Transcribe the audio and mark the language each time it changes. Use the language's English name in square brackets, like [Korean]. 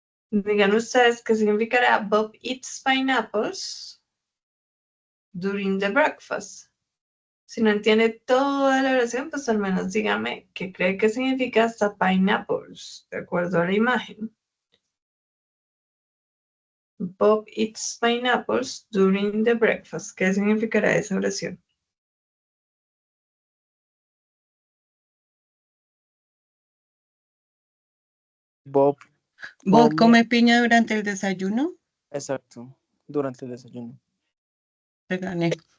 [Spanish] Digan ustedes qué significará [English] Bob eats pineapples during the breakfast. [Spanish] Si no entiende toda la oración, pues al menos dígame qué cree que significa hasta pineapples, de acuerdo a la imagen. [English] Bob eats pineapples during the breakfast. [Spanish] ¿Qué significará esa oración? Bob. ¿Bob come piña durante el desayuno? Exacto, durante el desayuno. Te gané.